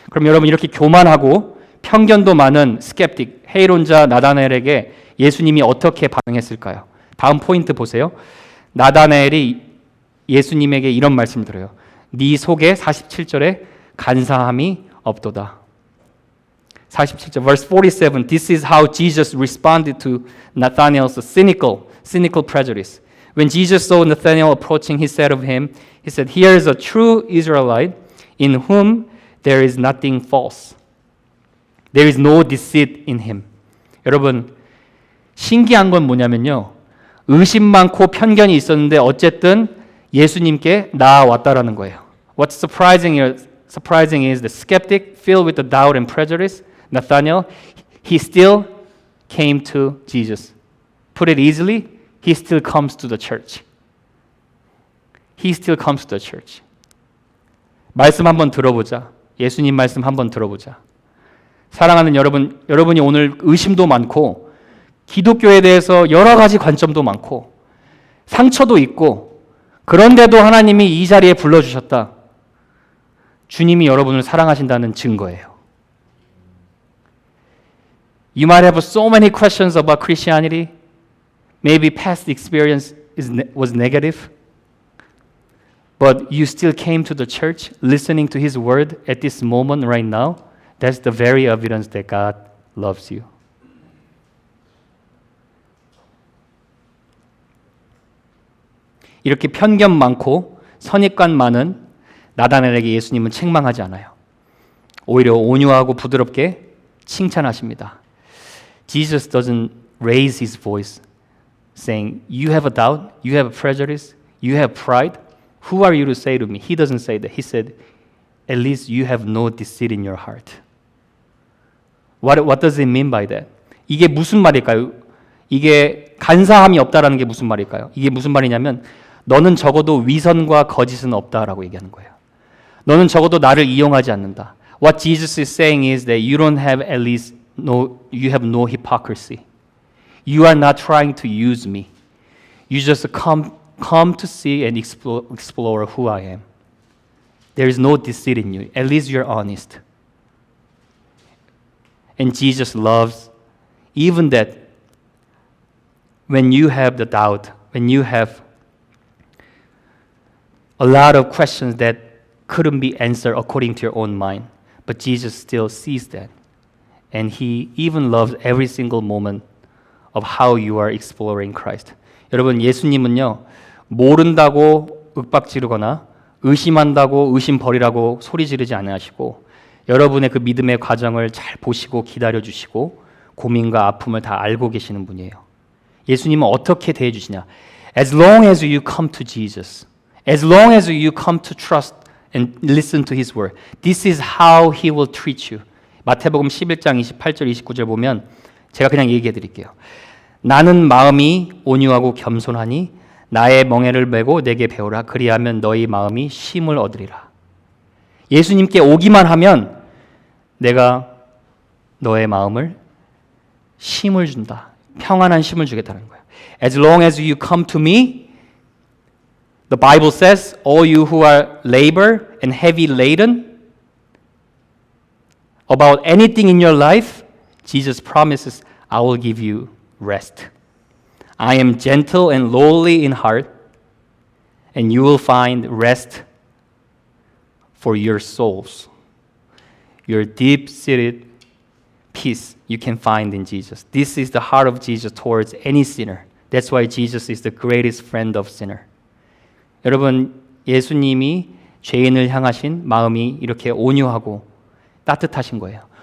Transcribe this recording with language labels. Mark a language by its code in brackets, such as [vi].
[ko] 그럼 여러분 이렇게 교만하고 편견도 많은 스캡틱, 회의론자 나다나엘에게 예수님이 어떻게 반응했을까요? 다음 포인트 보세요. 나다나엘이 예수님에게 이런 말씀을 드려요. 네 속에 47절에 간사함이 없도다. 47절, verse 47. [en] This is how Jesus responded to Nathanael's cynical prejudice. When Jesus saw Nathanael approaching, he said of him, he said, "Here is a true Israelite in whom there is nothing false. There is no deceit in him." [ko] 여러분, 신기한 건 뭐냐면요. 의심 많고 편견이 있었는데 어쨌든 예수님께 나아왔다라는 거예요. [en] What's surprising is the skeptic filled with the doubt and prejudice, Nathanael, he still came to Jesus. Put it easily, he still comes to the church. He still comes to the church. [ko] 말씀 한번 들어보자. 예수님 말씀 한번 들어보자. 사랑하는 여러분, 여러분이 오늘 의심도 많고 기독교에 대해서 여러 가지 관점도 많고 상처도 있고 그런데도 하나님이 이 자리에 불러주셨다. 주님이 여러분을 사랑하신다는 증거예요. [en] You might have so many questions about Christianity. Maybe past experience was negative. But you still came to the church listening to His word at this moment right now. That's the very evidence that God loves you. [ko] 이렇게 편견 많고 선입관 많은 나다나엘에게 예수님은 책망하지 않아요. 오히려 온유하고 부드럽게 칭찬하십니다. [en] Jesus doesn't raise his voice saying, you have a doubt, you have a prejudice, you have pride. Who are you to say to me? He doesn't say that. He said, at least you have no deceit in your heart. What does it mean by that? [ko] 이게 무슨 말일까요? 이게 간사함이 없다라는 게 무슨 말일까요? 이게 무슨 말이냐면 너는 적어도 위선과 거짓은 없다라고 얘기하는 거예요. 너는 적어도 나를 이용하지 않는다. [en] What Jesus is saying is that you don't have at least you have no hypocrisy. You are not trying to use me. You just come to see and explore who I am. There is no deceit in you. At least you're honest. And Jesus loves even that when you have the doubt, when you have a lot of questions that couldn't be answered according to your own mind, but Jesus still sees that. And He even loves every single moment of how you are exploring Christ. [ko] 여러분, 예수님은요, 모른다고 윽박지르거나 의심한다고 의심 버리라고 소리 지르지 않으시고 여러분의 그 믿음의 과정을 잘 보시고 기다려주시고 고민과 아픔을 다 알고 계시는 분이에요. 예수님은 어떻게 대해주시냐? [en] As long as you come to Jesus, as long as you come to trust and listen to His word, this is how He will treat you. [ko] 마태복음 11장 28절 29절 보면 제가 그냥 얘기해 드릴게요. 나는 마음이 온유하고 겸손하니 나의 멍에를 메고 내게 배우라. 그리하면 너희 마음이 쉼을 얻으리라. 예수님께 오기만 하면 내가 너의 마음을 쉼을 준다. 평안한 쉼을 주겠다는 거예요. [en] As long as you come to me, the Bible says, all you who are labor and heavy laden about anything in your life, Jesus promises, I will give you rest. I am gentle and lowly in heart, and you will find rest for your souls. Your deep-seated peace you can find in Jesus. This is the heart of Jesus towards any sinner. That's why Jesus is the greatest friend of sinner. [ko] 여러분, 예수님이 죄인을 향하신 마음이 이렇게 온유하고 따뜻하신 거예요.